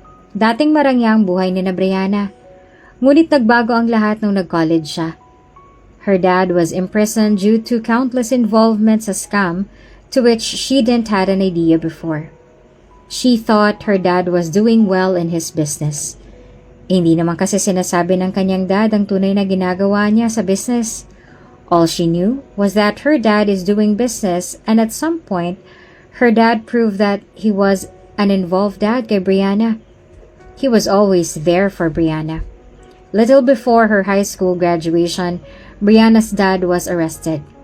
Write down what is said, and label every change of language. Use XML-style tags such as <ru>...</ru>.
<tl>Dating marangya ang buhay ni na Brianna, ngunit nagbago ang lahat nung nag-college siya.</tl> <en>Her dad was imprisoned due to countless involvements</en> <tl>sa</tl> <en>scam to which she didn't had an idea before. She thought her dad was doing well in his business.</en> <tl>Hindi naman kasi sinasabi ng kanyang dad ang tunay na ginagawa niya sa business.</tl> <en>All she knew was that her dad is doing business and at some point, her dad proved that he was an involved dad</en> <tl>kay</tl> <en>Brianna. He was always there for Brianna. Little before her high school graduation, Brianna's dad was arrested.</en>